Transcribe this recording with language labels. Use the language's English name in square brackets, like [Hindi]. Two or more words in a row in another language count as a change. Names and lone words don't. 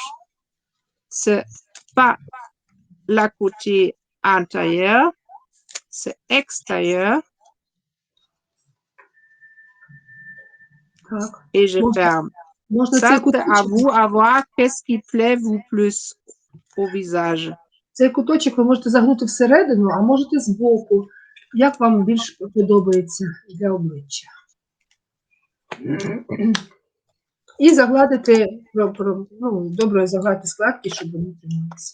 [French] C'est pas la côté intérieur, c'est extérieur. [Ukrainian] Так. [French] Et je [Ukrainian] Можна, [French] ferme. [Ukrainian] можна [French] Ça, [Ukrainian] цей [French] c'est à [Ukrainian] куточок, [French] vous à voir qu'est-ce qui plaît vous plus au visage. [Ukrainian] цей куточок ви можете загнути всередину, а можете збоку. Як вам більш подобається для обличчя. І загладити, ну, добре загладити складки, щоб вони трималися.